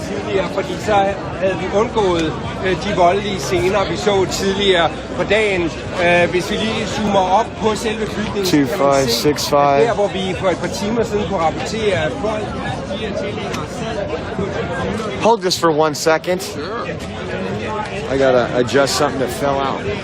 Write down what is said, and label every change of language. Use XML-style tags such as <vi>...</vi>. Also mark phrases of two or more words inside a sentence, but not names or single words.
<da>tidligere, fordi så havde vi undgået de voldelige scener, vi så tidligere på dagen. Hvis vi lige zoomer op på selve bygningen, så kan man se, at der hvor vi for et par timer siden kunne rapportere, at folk</da> <en>Hold this for 1 second. I gotta adjust something that fell out.</en>